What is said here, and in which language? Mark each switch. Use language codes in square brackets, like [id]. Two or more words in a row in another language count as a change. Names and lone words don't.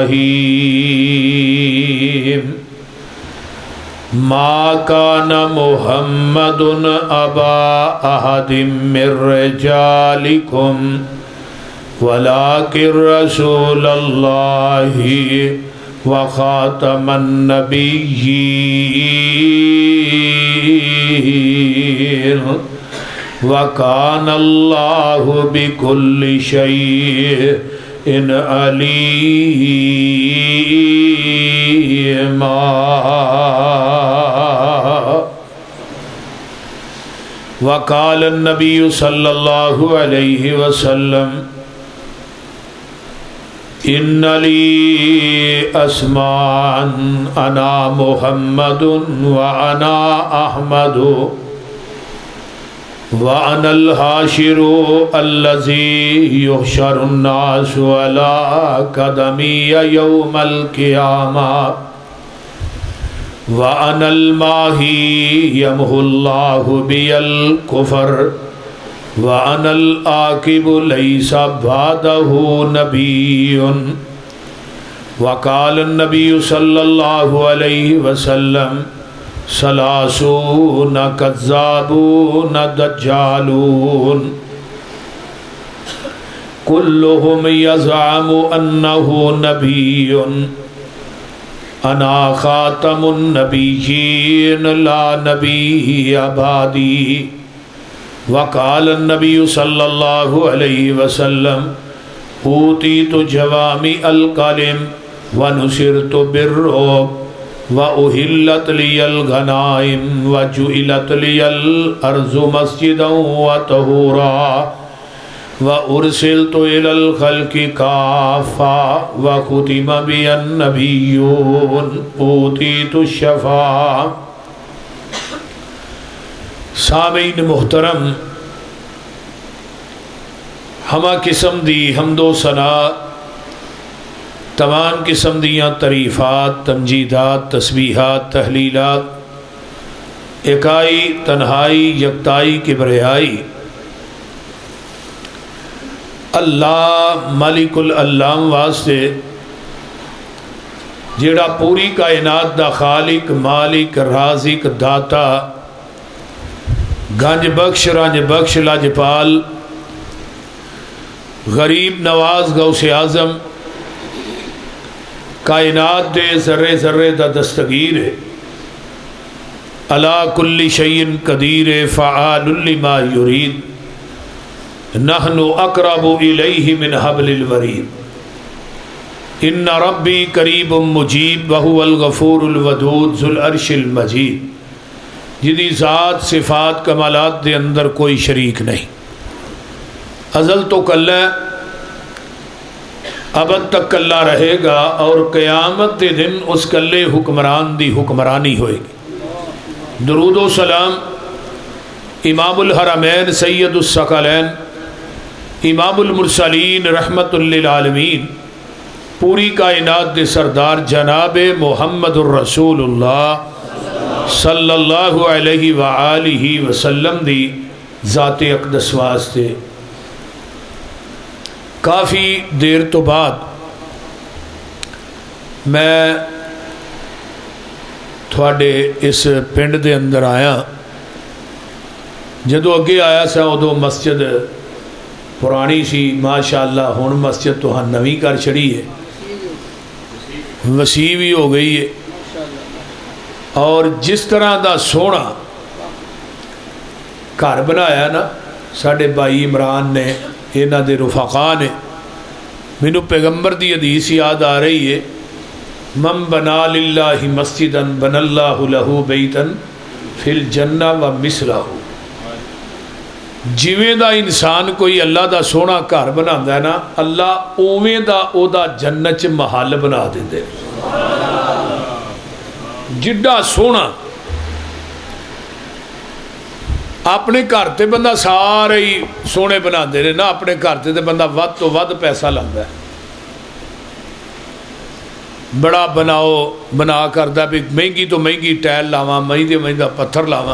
[ar] رحيم ما كان محمد أبا أحد من رجالكم ولكن رسول الله وخاتم النبيين وكان الله بكل شيء عليما. وقال النبي صلى الله عليه وسلم إن لي أسماء أنا محمد وأنا أحمد وأنا الحاشر الذي يحشر الناس على قدمي يوم القيامة وأنا الماحي يمحو الله بي الكفر وأنا العاقب ليس بعده نبي. وقال النبي صلى الله عليه وسلم ثلاثون كذابون دجالون كلهم يزعم أنه نبي أنا خاتم النبيين لا نبي بعدي. وقال النبي صلى الله عليه وسلم أوتيت جوامع الكلم ونصرت بالرعب وأحلت لي الغنائم وجعلت لي الأرض مسجدا وطهورا وأرسلت إلى الخلق كافة وختم بي النبيون أوتيت الشفاعة. [pa] سامعین محترم, ہمہ قسم دی حمد و ثنا تمام قسم دیاں تعریفات تمجیدات تسبیحات تہلیلات یکائی تنہائی یکتائی کبریائی اللہ مالک العلام واسطے جیہڑا پوری کائنات دا خالق مالک رازق داتا گنج بخش رنج بخش لجپال غریب نواز غوث اعظم کائنات دے ذرے ذرے دا دستگیر ہے [ar] على كل شيء قدير فعال لما يريد نحن أقرب إليه من حبل الوريد إن ربي قريب مجيب وهو الغفور الودود ذو العرش المجيد. [pa] جیدی ذات صفات کمالات دے اندر کوئی شریک نہیں، ازل توں کلا ابد تک کلا [ur] رہے گا اور قیامت کے دن اس [pa] کلے حکمران دی حکمرانی ہووے گی. درود و سلام [ar] إمام الحرمين سيد الثقلين إمام المرسلين رحمة للعالمين [pa] پوری کائنات دے سردار جناب محمد رسول اللہ [ar] صلى الله عليه وآله وسلم [pa] دی ذات اقدس واسطے کافی دیر توں بعد میں تھوڑے اس پنڈ دے اندر آیا. جدوں اگے آیا سا اودوں مسجد پرانی سی، ماشاءاللہ ہن مسجد تو ہاں نویں کر چھڈی ہے، وسی بھی ہو گئی ہے. اور جس طرح دا سوہنا گھر بنایا نا ساڈے بھائی عمران نے، انہاں دے رفقاء نے، مینوں پیغمبر دی حدیث یاد آ رہی ہے, [ar] من بنى لله مسجدا بنى الله له بيتا في الجنة ومثله. [pa] جیویں دا انسان کوئی اللہ دا سوہنا گھر بناندا ہے نا، اللہ اوویں دا اودا جنت چ محل بنا دیندے. جڈا سوہنا اپنے گھر تے بندہ سارے ہی سوہنے بناتے نے نا، اپنے گھر تے بندہ ودھ توں ودھ پیسہ لاتا ہے، بڑا بناؤ بنا کرتا بھی مہنگی توں مہنگی ٹائل لاواں، مہنگی مہنگا پتھر لاواں.